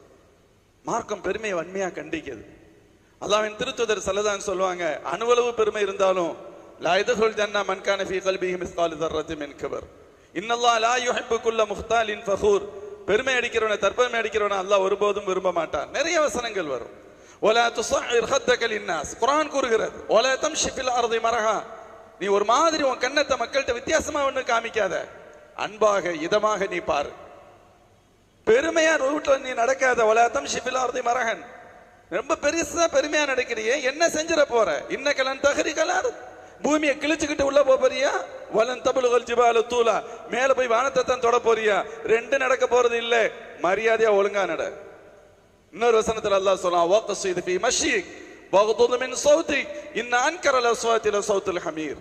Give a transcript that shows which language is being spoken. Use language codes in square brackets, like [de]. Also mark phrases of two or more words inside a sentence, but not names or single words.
[ta] மார்க்கம் பெருமையை வன்மையா கண்டிக்குது. அல்லாஹ்வின் திருத்தூதர் [ar] صلى الله عليه وسلم [ta] சொல்லுவாங்க, அணுவளவு பெருமை இருந்தாலும் [ar] لا يدخل الجنة من كان في قلبه مثقال ذرة من كبر إن الله لا يحب كل مختال فخور. [ta] பெருமை அடிக்கிறவனை, தற்பெருமை அடிக்கிறவனை அல்லாஹ் ஒருபோதும் விரும்ப மாட்டான். நிறைய வசனங்கள் வரும். [ar] ولا تصعر خدك للناس. [ta] குர்ஆன் கூறுகிறது, [ar] ولا تمشي في الارض مرحا. [ta] நீ ஒரு மாதிரி உன் கண்ணத்தை மக்கள்கிட்ட வித்தியாசமா ஒண்ணு காமிக்காத, அன்பாக இதமாக நீ பாரு. பெருமையா ரூட்ல நீ நடக்காத. [ar] ولا تمشي في الارض مرحا. [ta] ரொம்ப பெருசா பெருமையா நடக்கிறியே, என்ன செஞ்சிர போற? [ar] إنك لن تخرق الأرض. [ta] பூமியை கிழிச்சுக்கிட்டு உள்ள போறியா? [ar] ولن تبلغ الجبال طولا. [ta] மேல போய் வானத்தை தான் தொட போறியா? ரெண்டு நடக்க போறது இல்ல. மரியாதையா ஒழுங்கா நட. இன்னொரு வசனத்துல அல்லாஹ் சொல்றான், [ar] واقصد في مشيك واغضض من صوتك إن أنكر الأصوات لصوت الحمير.